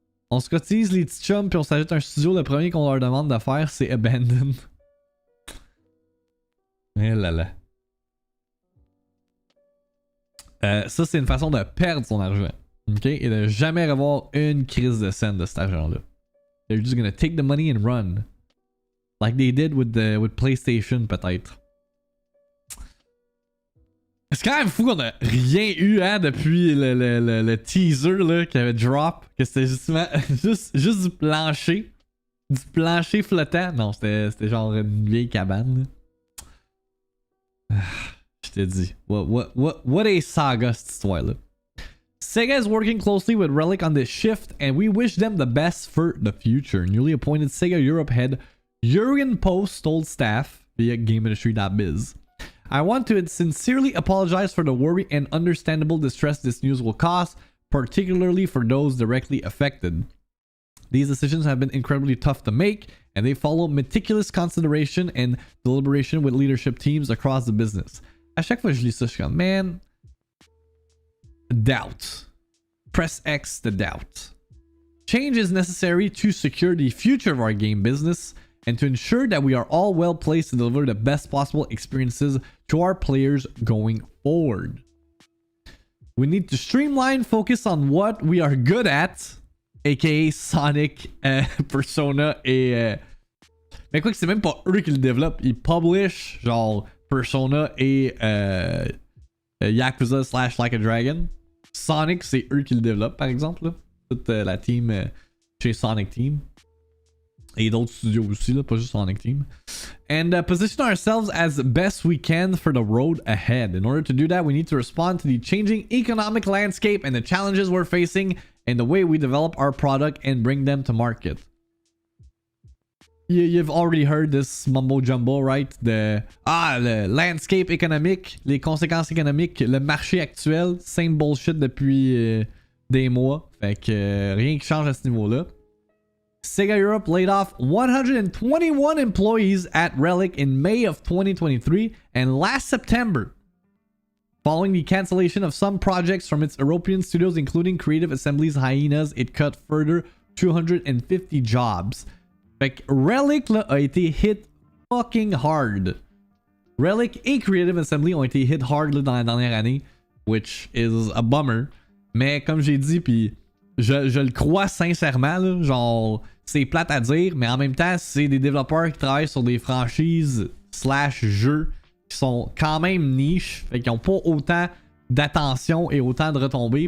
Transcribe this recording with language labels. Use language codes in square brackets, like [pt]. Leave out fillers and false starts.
[fr] On se cotise les petits chums puis on s'ajoute un studio. Le premier qu'on leur demande de faire, c'est Abandon. Eh là là. Ça, c'est une façon de perdre son argent. OK? Et de jamais revoir une crise de scène de cet argent-là. [en] They're just gonna take the money and run. Like they did with PlayStation, [fr] peut-être. C'est quand même fou qu'on a rien eu hein, depuis le teaser là, qui avait drop. Que c'était justement juste du plancher. Du plancher flottant. Non, c'était genre une vieille cabane. Je te dis. [en] What a saga [fr] cette histoire-là. [en] Sega is working closely with Relic on this shift, and we wish them the best for the future. Newly appointed Sega Europe head Jurgen Post told staff via GameIndustry.biz. I want to sincerely apologize for the worry and understandable distress this news will cause, particularly for those directly affected. These decisions have been incredibly tough to make, and they follow meticulous consideration and deliberation with leadership teams across the business. [fr] À chaque fois que je lis ça, je suis comme, [en] man, doubt. Press X to doubt. Change is necessary to secure the future of our game business and to ensure that we are all well placed to deliver the best possible experiences to our players going forward. We need to streamline, focus on what we are good at, aka Sonic, Persona [fr] et... Mais quoi que c'est même pas eux qui le développent, ils [en] publish [fr] genre Persona et Yakuza / Like a Dragon. Sonic, c'est eux qui le développent par exemple. Là. Toute la team chez Sonic Team. Et d'autres studios aussi, là, pas juste Sonic Team. [en] And position ourselves as best we can for the road ahead. In order to do that, we need to respond to the changing economic landscape and the challenges we're facing and the way we develop our product and bring them to market. you've already heard this mumbo jumbo, right? [fr] Le landscape économique, les conséquences économiques, le marché actuel, [en] same bullshit [fr] depuis des mois. Fait que rien qui change à ce niveau-là. [en] Sega Europe laid off 121 employees at Relic in May of 2023 and last September, following the cancellation of some projects from its European studios, including Creative Assembly's Hyenas. It cut further 250 jobs. [fr] Fait que Relic là, a été [en] hit fucking hard. [fr] Relic et Creative Assembly ont été [en] hit hard [fr] là, dans la dernière année, [en] which is a bummer. [fr] Mais comme j'ai dit, puis je le crois sincèrement, là, genre c'est plate à dire, mais en même temps c'est des développeurs qui travaillent sur des franchises / jeux qui sont quand même niches, fait qu'ils ont pas autant d'attention et autant de retombées.